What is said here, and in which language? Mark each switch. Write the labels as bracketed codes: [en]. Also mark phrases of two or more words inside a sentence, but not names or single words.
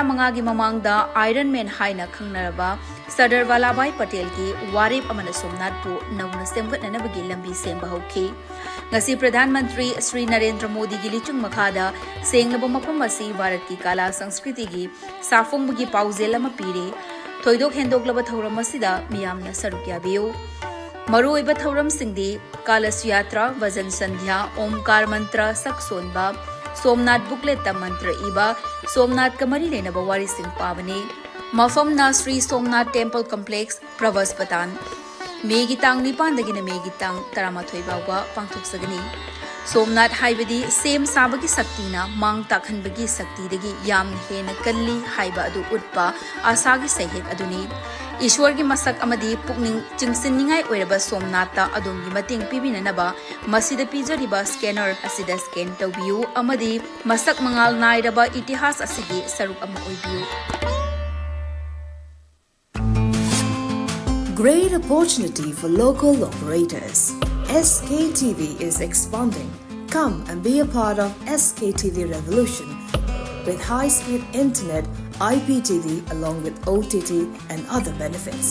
[mni] manga gi mamangda Iron Man haina khangnaraba Sardar Vallabhbhai Patel ki warip amana somnat pu nauna semgatnana bagi lambi semba hauki ngasi Pradhan Mantri Sri Narendra Modi gi lichung makhada senglaba mafam asi Bharat ki kala sanskriti gi safong gi paujel ama pire thoidok hendoklaba thauram asida miyamna saruk yabiu maroi ba thauram singdi kala SUCHITRA Vajan Sandhya Omkar mantra saksonba Somnath booklet ta mantra iba Somnath kamari lena ba wari sing pavani mafam na Sri Somnath Temple Complex Pravaspatan Megi tang nipan dagina megi tang taramathoi bawa pangthok sagani Somnath haibadi sem sabagi saktina mang takhan bagi sakti dagi yam hena kalli haiba adu utpa asagi sahet aduni Ishwar gi masak amadi pukning chingsinningai oiraba Somnathta adongi mating pibinanaba masida pijariba scanner asida scan tawbiu amadi masak mangal nairaba itihas asigi saruk ama oibiu [en] Great opportunity for local operators. SKTV is expanding. Come and be a part of SKTV revolution with high-speed internet, IPTV along with OTT and other benefits.